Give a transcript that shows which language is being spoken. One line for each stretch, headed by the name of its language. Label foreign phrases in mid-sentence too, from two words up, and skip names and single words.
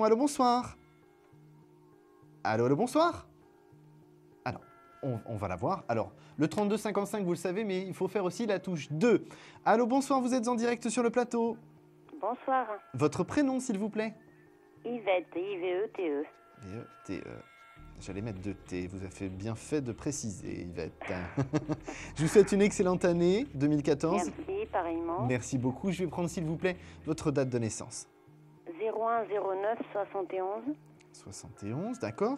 French: Allô, bonsoir. Allô, bonsoir. Alors, on va la voir. Alors, le 3255, vous le savez, mais il faut faire aussi la touche 2. Allô, bonsoir, vous êtes en direct sur le plateau. Bonsoir. Votre prénom, s'il vous plaît? Yvette, I-V-E-T-E. I-V-E-T-E. J'allais mettre 2 T, vous avez bien fait de préciser, Yvette. Je vous souhaite une excellente année 2014. Merci, pareillement. Merci beaucoup. Je vais prendre, s'il vous plaît, votre date de naissance. 01 09 71. 71, d'accord.